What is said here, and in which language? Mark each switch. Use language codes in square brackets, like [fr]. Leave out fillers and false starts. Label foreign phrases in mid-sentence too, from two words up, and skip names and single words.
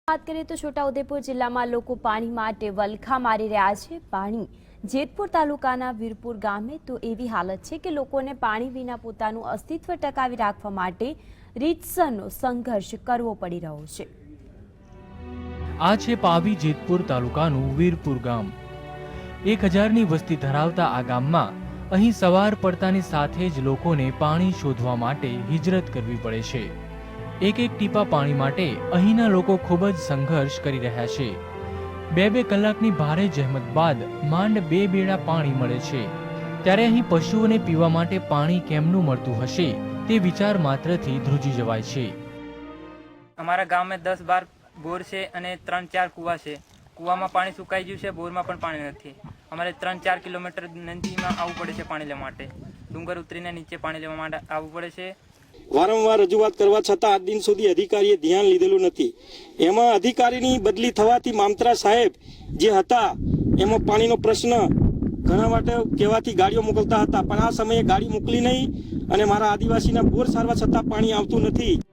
[hi] बात करें तो [gu] छोटाउदेपुर जिल्लाમાં લોકો પાણી માટે વલખા મારી રહ્યા છે। પાણી જેતપુર તાલુકાના વીરપુર ગામે તો એવી હાલત છે કે લોકોને પાણી વિના પોતાનું અસ્તિત્વ ટકાવી રાખવા માટે રીતસરનો સંઘર્ષ કરવો પડી રહ્યો છે। આ છે પાવી જેતપુર તાલુકાનું વીરપુર ગામ। 1000ની વસ્તી ધરાવતા આ ગામમાં અહીં સવાર પડતાની સાથે જ લોકોને પાણી શોધવા માટે હિજરત કરવી પડે છે। એક ટીપા પાની માટે અહીના લોકો ખૂબ જ સંઘર્ષ કરી રહ્યા છે। બે કલાકની ભારે જહમત બાદ માંડ 2 બેડા પાણી મળે છે, ત્યારે અહીં પશુઓને પીવા માટે પાણી કેમનું મળતું હશે તે વિચાર માત્રથી ધ્રુજી જવાય છે। અમારા ગામમાં 10-12 બોર છે અને 3-4 કુવા છે। કુવામાં પાણી સુકાઈ ગયું છે, બોરમાં પણ પાણી નથી। અમારે 3-4 કિલોમીટર નદીમાં આવવું પડે છે પાણી લેવા માટે। ડુંગર ઉતરીને નીચે પાણી લેવા માટે આવવું પડે છે। વારંવાર રજૂઆત કરવા છતાં આજ દિન સુધી અધિકારીએ ધ્યાન લીધેલું નથી। એમાં અધિકારીની બદલી થવાથી મામતરા સાહેબ જે હતા એમાં પાણીનો પ્રશ્ન ઘણા વાટે કહેવાથી ગાડીઓ મોકલતા હતા, પણ આ સમયે ગાડી મોકલી નહીં અને મારા આદિવાસીના બોર સારવા છતાં પાણી આવતું નથી।